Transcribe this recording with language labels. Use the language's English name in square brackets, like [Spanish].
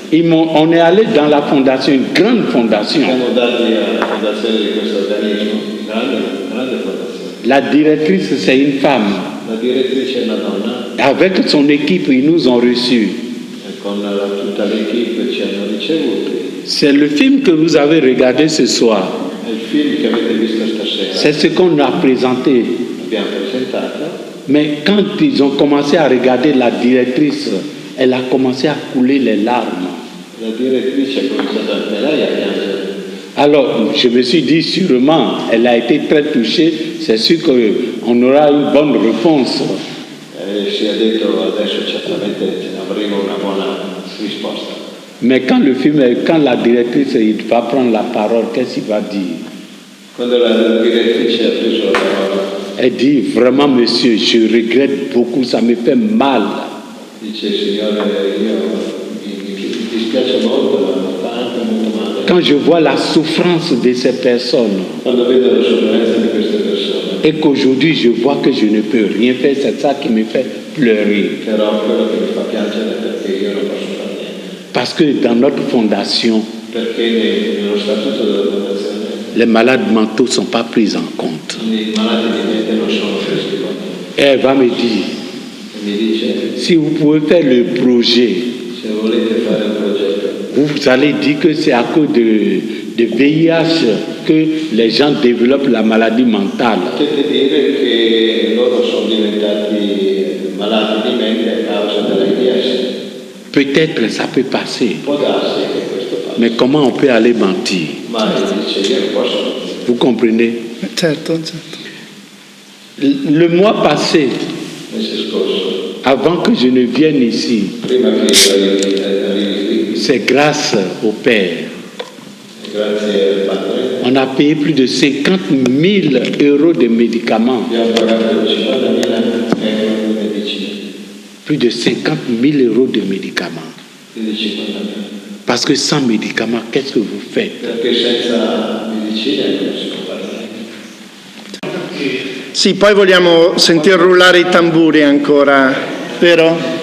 [French] On est allé dans la fondation, une grande fondation. [Italian] Siamo andati alla fondazione di questo organismo, grande fondazione. [French] La directrice, c'est une femme. [Italian] La direttrice è una donna. [French] Avec son équipe, ils nous ont reçus. [Italian] E con tutta l'equipe ci hanno ricevuti. [French] C'est le film que vous avez regardé ce soir. [Italian] È il film che avete visto stasera. [French] C'est ce qu'on a présenté. [Italian] Abbiamo presentato. [French] Mais quand ils ont commencé à regarder la directrice, elle a commencé à couler les larmes. [Italian] La direttrice ha cominciato anche lei a piangere. [French] Alors, je me suis dit, sûrement, elle a été très touchée, c'est sûr qu'on aura une bonne réponse. [Italian] Si è detto adesso certamente avremo una buona risposta. [French] Mais quand la directrice il va prendre la parole, qu'est-ce qu'il va dire? [Italian] Quando la direttrice ha preso la parola, [French] elle dit, vraiment, monsieur, je regrette beaucoup, ça me fait mal. [Italian] Dice, Signore, mi dispiace molto, ma mi fa anche molto male. [French] Quand je vois la souffrance de ces personnes, [Italian] Quando vedo la sofferenza di queste persone, [French] et qu'aujourd'hui je vois que je ne peux rien faire, c'est ça qui me fait pleurer. [Italian] Però quello che mi fa piangere è perché io non posso fare niente. [French] Parce que dans notre fondation, [Italian] Perché nello statuto della fondazione, [French] les malades mentaux ne sont pas pris en compte. [Italian] i malati di mente non sono presi in conto. [French] Et elle va me dire, [Italian] E mi dice, [French] si vous pouvez faire le projet, [Italian] se volete fare un progetto, [French] vous allez dire que c'est à cause de VIH que les gens développent la maladie mentale. [Italian] potete dire che loro sono diventati malati di mente a causa dell'AIDS. [French] Peut-être ça peut passer, [Italian] Può darsi che questo faccia, [French] mais comment on peut aller mentir? [Italian] ma dice io non posso. [French] Vous comprenez? [Italian] Certo. [French] Le mois passé, [Italian] Il mese scorso, [French] avant que je ne vienne ici, [Italian] prima che arrivi qui, [French] c'est grâce au Père. [Italian] grazie al Padre, [French] On a payé plus de 50 000 euros de médicaments. [Italian] abbiamo pagato 50.000 euro di medicina, [French] Plus de 50 000 euros de médicaments. [Italian] più di 50.000. [French] Parce que sans médicaments, qu'est-ce que vous faites? [Italian] Perché senza medicina non si può fare niente. Sì, poi vogliamo sentir rullare i tamburi ancora, vero?